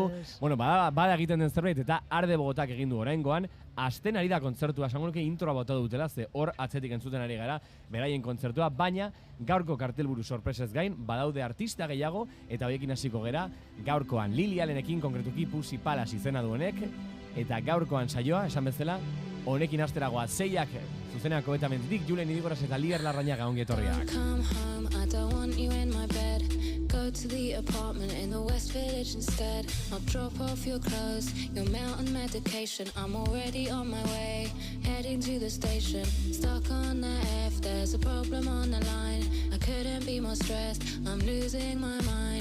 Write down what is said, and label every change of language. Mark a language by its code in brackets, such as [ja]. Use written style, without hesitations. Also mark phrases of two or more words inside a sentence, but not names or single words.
[eu] Bada egiten den zerbait eta Arde Bogotak egin du oraingoan, asten ari da kontzertua, esango nuke introa bota dutela, ze hor atzetik entzuten ari gara beraien kontzertua, baina gaurko kartelburu sorpresez gain, badaude artista gehiago, eta horiekin hasiko gera, gaurkoan Lily Allenekin, konkretuki Pussy Palace izena duenek, eta gaurkoan saioa, esan bezala, honekin asteragoa 6ak zuzenean Kobetamendtik, Julen Idigoras eta Lier Larrañaga ongi etorriak. [en] Go to the apartment in the West Village instead. I'll drop off your clothes, your mountain medication. I'm already on my way, heading to the station. Stuck on the F, there's a problem on the line. I couldn't be more stressed, I'm losing my mind.